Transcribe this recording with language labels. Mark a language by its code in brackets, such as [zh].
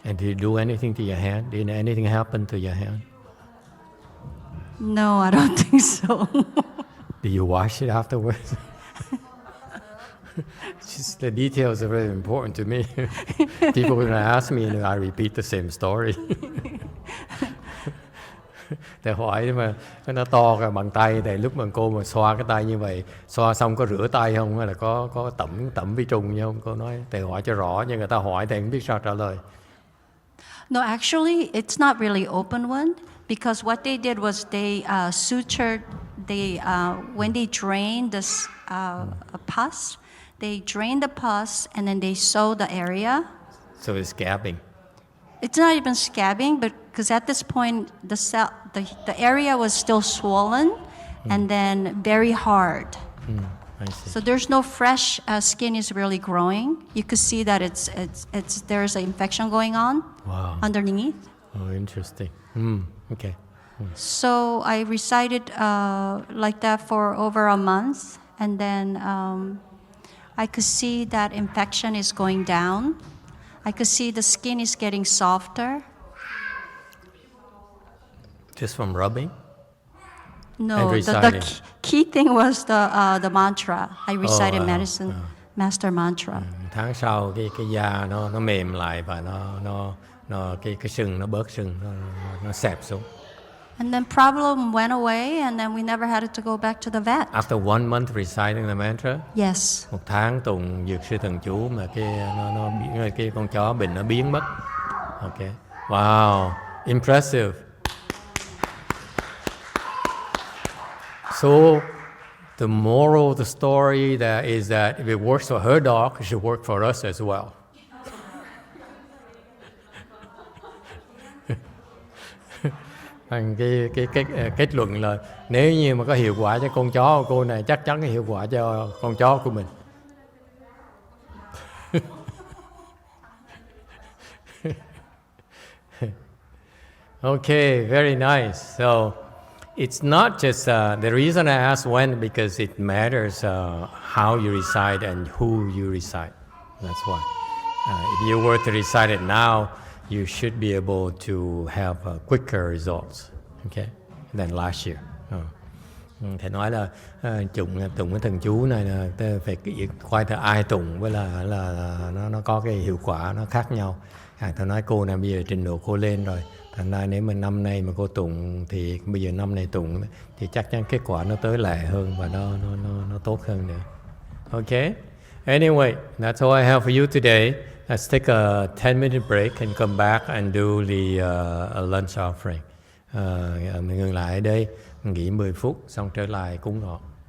[en] And did you do anything to your hand? Did anything happen to your hand? No, I don't think so. Did you wash it afterwards? Just the details are very important to me. People are going to ask me and I repeat the same story. [vi] Thầy hỏi mà nó to cả bằng tay, thì lúc mà cô mà xoa cái tay như vậy, xoa xong có rửa tay không, hay là có tẩm vi trùng như không? Cô nói thầy hỏi cho rõ, nhưng người ta hỏi thầy không biết sao trả lời. [en] No, actually, it's not really open one, because what they did was they sutured. When they drained this pus, they drained the pus and then they sewed the area. So it's scabbing. It's not even scabbing, but because at this point the area was still swollen and then very hard. I see. So there's no fresh skin is really growing. You could see that there's an infection going on underneath. Oh, interesting. Okay. So I recited like that for over a month, and then I could see that infection is going down. I could see the skin is getting softer. Just from rubbing? No, the key thing was the mantra. I recited medicine master mantra. [vi] Tháng sau cái da nó mềm lại và nó cái sưng nó bớt sưng, nó xẹp xuống. [en] And then problem went away, and then we never had to go back to the vet. After 1 month reciting the mantra, Yes. [vi] 1 tháng tụng dược sư thần chú mà cái con chó bệnh nó biến mất. [en] Okay. Wow, impressive. So the moral of the story that is that if it works for her dog, it should work for us as well. [vi] Cái kết luận là nếu như mà có hiệu quả cho con chó của cô này, chắc chắn có hiệu quả cho con chó của mình. [en] Okay, very nice. So it's not just the reason I asked when, because it matters how you recite and who you recite. That's why. If you were to recite it now, you should be able to have quicker results, okay, than last year. [vi] Thầy nói là tụng cái thần chú này là phải coi theo ai tụng với là nó có cái hiệu quả nó khác nhau. Thầy nói cô này bây giờ trình độ cô lên rồi, thành ra nếu mà năm nay mà cô tụng thì bây giờ năm nay tụng thì chắc chắn kết quả nó tới lẹ hơn và nó tốt hơn nữa. Okay. [en] Anyway, that's all I have for you today. Let's take a 10-minute break and come back and do the lunch offering. [vi] Mình ngừng lại ở đây, nghỉ 10 phút, xong trở lại cúng ngọt.